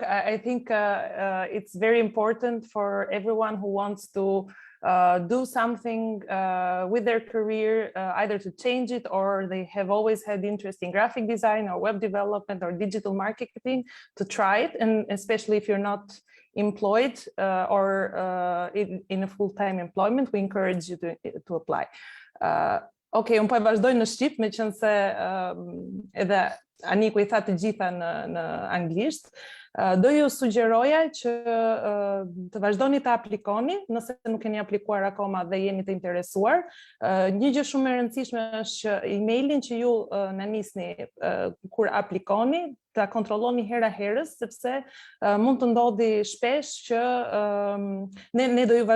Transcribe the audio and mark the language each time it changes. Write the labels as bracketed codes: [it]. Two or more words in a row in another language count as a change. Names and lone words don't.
[en] I think it's very important for everyone who wants to do something with their career, either to change it, or they have always had interest in graphic design or web development or digital marketing, to try it. And especially if you're not employed or in a full-time employment, we encourage you to apply. [sq] Okay, unë po e vazhdoj në Shqip, me qenë se edhe Aniku I tha të gjitha në anglisht. Do ju sugjeroja që të vazhdoni të aplikoni, nëse nuk keni aplikuar akoma dhe jeni të interesuar. Një gjë shumë e rëndësishme është që emailin që ju na nisni kur aplikoni, ta kontrolloni hera herës, sepse mund të ndodhi shpesh që ne do ju